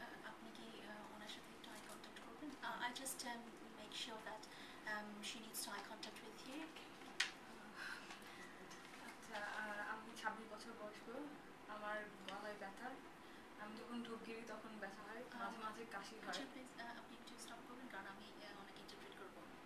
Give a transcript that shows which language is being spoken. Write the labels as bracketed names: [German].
[Bangla] আপনি কি ওনার সাথে একটু আই কন্ট্যাক্ট করবেন? [English] I just make sure that she needs to eye contact with you. [Bangla] আচ্ছা, আমি 26 বছর বয়স্ক। আমার গলায় ব্যথা, আমি যখন ঢোক গিরি তখন ব্যথা হয়, মাঝে মাঝে কাশি হয়। আপনি একটু স্টপ করবেন, কারণ আমি ওনাকে ইন্টারপ্রেট করবো।